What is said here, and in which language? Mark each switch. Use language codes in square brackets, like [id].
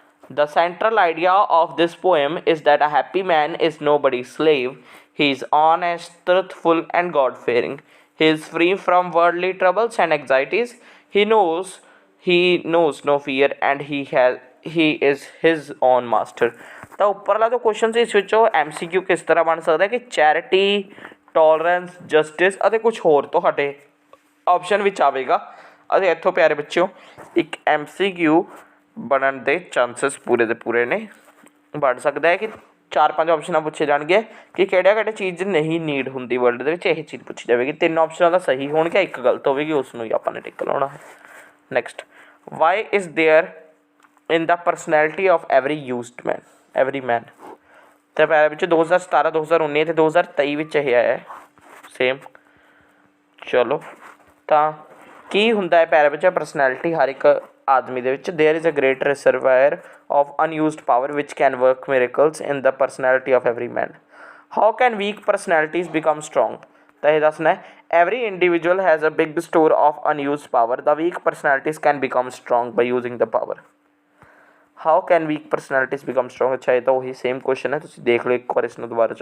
[en] The central idea of this poem is that a happy man is nobody's slave. He is honest, truthful, and God fearing. He is free from worldly troubles and anxieties. He knows no fear, and he is his own master. [pa] ਤਾਂ ਉੱਪਰਲਾ ਜੋ question ਸੀ ਇਸ ਵਿੱਚੋਂ MCQ ਕਿਸ ਤਰ੍ਹਾਂ ਬਣ ਸਕਦਾ ਕਿ charity, tolerance, justice ਅਤੇ ਕੁਝ ਹੋਰ ਤੁਹਾਡੇ ਆਪਸ਼ਨ ਵਿੱਚ ਆਵੇਗਾ ਅਤੇ ਇੱਥੋਂ ਪਿਆਰੇ ਬੱਚਿਓ ਇੱਕ MCQ ਬਣਨ ਦੇ ਚਾਂਸਸ ਪੂਰੇ ਦੇ ਪੂਰੇ ਨੇ। ਬਣ ਸਕਦਾ ਹੈ ਕਿ 4-5 ਆਪਸ਼ਨਾਂ ਪੁੱਛੇ ਜਾਣਗੇ ਕਿ ਕਿਹੜੇ ਚੀਜ਼ ਨਹੀਂ ਨੀਡ ਹੁੰਦੀ ਵਰਲਡ ਦੇ ਵਿੱਚ, ਇਹ ਚੀਜ਼ ਪੁੱਛੀ ਜਾਵੇਗੀ। 3 ਆਪਸ਼ਨਾਂ ਦਾ ਸਹੀ ਹੋਣਗੇ, ਇੱਕ ਗਲਤ ਹੋਵੇਗੀ, ਉਸ ਨੂੰ ਹੀ ਆਪਾਂ ਨੇ ਟਿਕ ਲਾਉਣਾ ਹੈ। [en] Next, why is there in the personality of every man. [pa] ਅਤੇ ਪਿਆਰੇ ਵਿੱਚ 2017, 2019 ਅਤੇ 2023 ਵਿੱਚ ਇਹ ਆਇਆ ਸੇਮ। ਚਲੋ ਤਾਂ ਕੀ ਹੁੰਦਾ ਹੈ ਪਿਆਰੇ ਵਿੱਚ ਪਰਸਨੈਲਿਟੀ ਹਰ ਇੱਕ ਆਦਮੀ ਦੇ ਵਿੱਚ? [en] There is a great reservoir of unused power which can work miracles in the personality of every man. How can weak personalities become strong? [pa] ਤਾਂ ਇਹ ਦੱਸਣਾ ਹੈ [en] every individual has a big store of unused power. The weak personalities can become strong by using the power. How can weak personalities become strong? [pa] ਅੱਛਾ ਇਹ ਤਾਂ ਉਹੀ same question ਹੈ, ਤੁਸੀਂ ਦੇਖ ਲਓ ਇੱਕ ਵਾਰ ਇਸ ਨੂੰ ਦੁਬਾਰਾ।